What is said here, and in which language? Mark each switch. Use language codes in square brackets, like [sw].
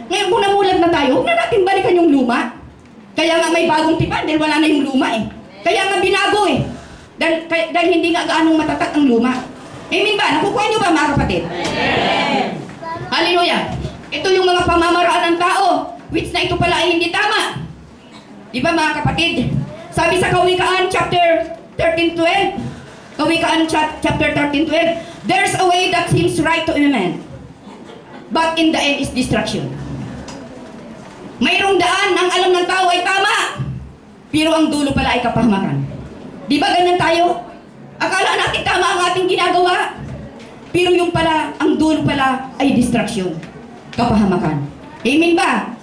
[tl] Ngayon kung namulat na tayo, huwag na natin balikan yung luma. Kaya nga may bagong tipan dahil wala na yung luma eh. Kaya nga binago eh. Dahil hindi nga gaanong matatag ang luma. Amen ba? Nakukuha niyo ba mga kapatid? Amen. Hallelujah. Ito yung mga pamamaraan ng tao, which na ito pala ay hindi tama. Di ba mga kapatid? Sabi sa Kawikaan chapter 13:12, [en] Kawikaan chapter 13:12, there's a way that seems right to a man, but in the end is destruction. [tl] Mayroong daan ang alam ng tao ay tama, pero ang dulo pala ay kapahamakan. Di ba ganyan tayo? Akala natin tama ang ating ginagawa, pero yung pala, ang dulo pala ay destruction, kapahamakan. Amen ba?